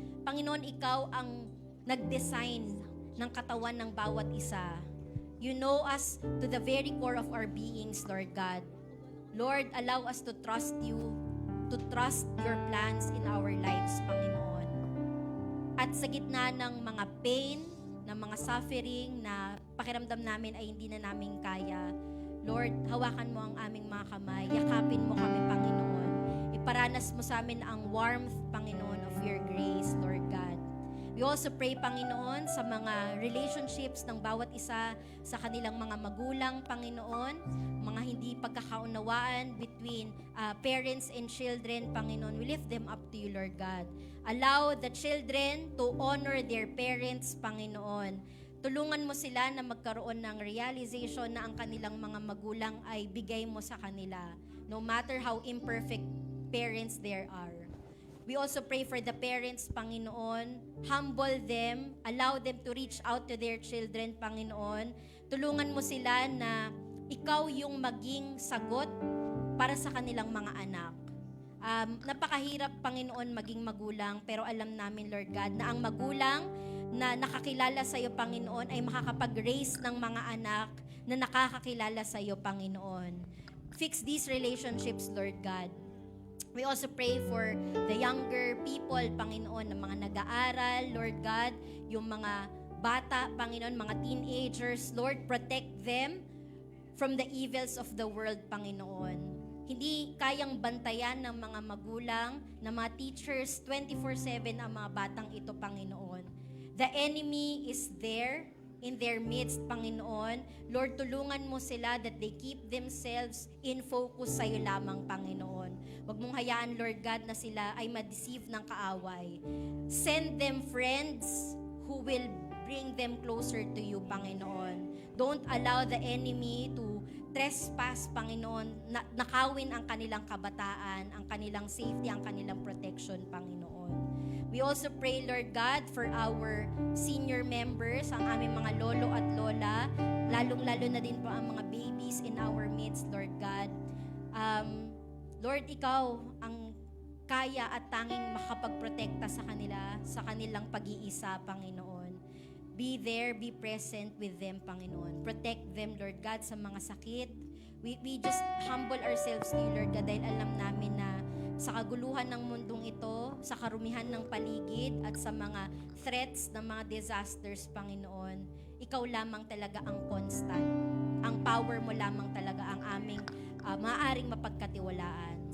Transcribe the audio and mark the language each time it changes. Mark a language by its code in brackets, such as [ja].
[tl] Panginoon, ikaw ang nag-design ng katawan ng bawat isa. [en] You know us to the very core of our beings, Lord God. Lord, allow us to trust you, to trust your plans in our lives, Panginoon. [tl] At sa gitna ng mga pain, ng mga suffering na pakiramdam namin ay hindi na namin kaya, Lord, hawakan mo ang aming mga kamay. Yakapin mo kami, Panginoon. Iparanas mo sa amin ang warmth, Panginoon, [en] of your grace, [tl] Lord God. [en] We also pray, [tl] Panginoon, sa mga relationships ng bawat isa sa kanilang mga magulang, Panginoon, mga hindi pagkakaunawaan [en] between parents and children, [tl] Panginoon. [en] We lift them up to you, Lord God. Allow the children to honor their parents, Panginoon. [tl] Tulungan mo sila na magkaroon ng realization na ang kanilang mga magulang ay bigay mo sa kanila, [en] no matter how imperfect parents there are. We also pray for the parents, Panginoon. Humble them, allow them to reach out to their children, Panginoon. [tl] Tulungan mo sila na ikaw yung maging sagot para sa kanilang mga anak. Napakahirap, Panginoon, maging magulang, pero alam namin, Lord God, na ang magulang na nakakilala sa iyo, Panginoon, ay makakapag-raise ng mga anak na nakakakilala sa iyo, Panginoon. [en] Fix these relationships, Lord God. We also pray for the younger people, Panginoon, [tl] na mga nag-aaral, [en] Lord God, [tl] yung mga bata, [en] Panginoon, mga teenagers, Lord, protect them from the evils of the world, Panginoon. [tl] Hindi kayang bantayan ng mga magulang, ng mga teachers, 24/7 ang mga batang ito, Panginoon. [en] The enemy is there in their midst, Panginoon. [tl] Lord, tulungan mo sila [en] that they keep themselves in focus [tl] sa iyo lamang, Panginoon. Huwag mong hayaan, Lord God, na sila ay ma-deceive ng kaaway. [en] Send them friends who will bring them closer to you, Panginoon. Don't allow the enemy to [tl] trespass, Panginoon, nakawin ang kanilang kabataan, ang kanilang safety, ang kanilang protection, Panginoon. [en] We also pray, Lord God, for our senior members, [tl] ang aming mga lolo at lola, lalong-lalo na din po ang mga [en] babies in our midst, Lord God. [tl] Lord, Ikaw ang kaya at tanging makapagprotekta sa kanila, sa kanilang pag-iisa, Panginoon. [en] Be there, be present with them, Panginoon. Protect them, Lord God, [tl] sa mga sakit. [en] We just humble ourselves to you, [tl] Lord God, dahil alam namin na sa kaguluhan ng mundong ito, sa karumihan ng paligid, at sa mga threats ng mga disasters, Panginoon, Ikaw lamang talaga ang constant. Ang power mo lamang talaga ang aming maaaring mapagkatiwalaan.